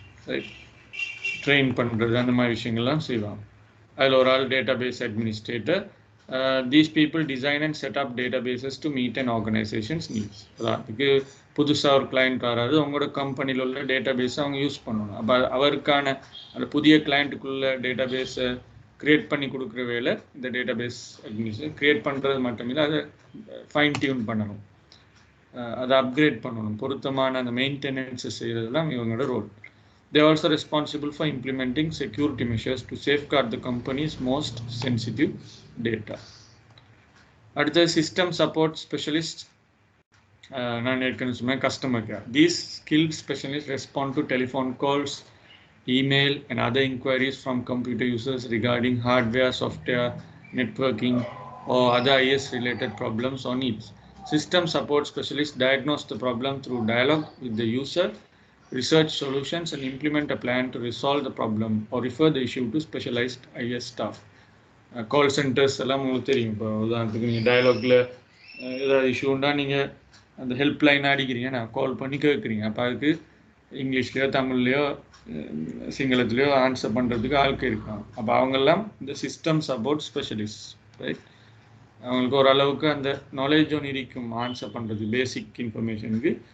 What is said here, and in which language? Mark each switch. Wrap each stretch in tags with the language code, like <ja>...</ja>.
<ta>Right, train பண்றது, அந்த மாதிரி விஷயங்கள்லாம் செய்வாங்க. அதில் ஒரு ஆள் database administrator.</ta> <en>These people design and set up databases to meet an organization's needs.</en> <ta>அதுக்கு புதுசாக ஒரு கிளைண்ட் வராது, அவங்களோட கம்பெனியில் உள்ள டேட்டாபேஸை அவங்க யூஸ் பண்ணணும். அப்போ அவருக்கான அந்த புதிய கிளைண்ட்டுக்குள்ள டேட்டாபேஸை கிரியேட் பண்ணி கொடுக்குற வேலை இந்த டேட்டாபேஸ் அட்மினிஸ்ட்ரேஷன். கிரியேட் பண்ணுறது மட்டும் இல்லை, அதை ஃபைன் டியூன் பண்ணணும், அதை அப்கிரேட் பண்ணணும், பொருத்தமான அந்த மெயின்டெனன்ஸை செய்கிறதுலாம் இவங்களோட role.</ta> <en>They are also responsible for implementing security measures to safeguard the company's most sensitive data.</en> <ta>அடுத்த system support specialists, நான் ஏற்கனவே சொன்னேன் customer care.</ta> <en>These skilled specialists respond to telephone calls, email, and other inquiries from computer users regarding hardware, software, networking, or other IS-related problems or needs. System support specialists diagnose the problem through dialogue with the user, research solutions, and implement a plan to resolve the problem or refer the issue to specialized IS staff.</en> <ta>Call centers எல்லாம் உங்களுக்கு தெரியும். இப்போ உதாரணத்துக்கு நீங்கள் டயலாக்ல ஏதாவது issue உண்டா, நீங்கள் அந்த ஹெல்ப்லைன் அடிக்கிறீங்க, நான் கால் பண்ணி கேட்குறீங்க. அப்போ அதுக்கு இங்கிலீஷ்லையோ தமிழ்லையோ சிங்களத்துலையோ ஆன்சர் பண்ணுறதுக்கு ஆட்கள் இருக்காங்க. அப்போ அவங்கெல்லாம் இந்த சிஸ்டம் சப்போர்ட் ஸ்பெஷலிஸ்ட். ரைட், அவங்களுக்கு ஓரளவுக்கு அந்த நாலேஜ் ஒன்று இருக்கும் ஆன்சர் பண்ணுறது, பேசிக் இன்ஃபர்மேஷனுக்கு.</ta>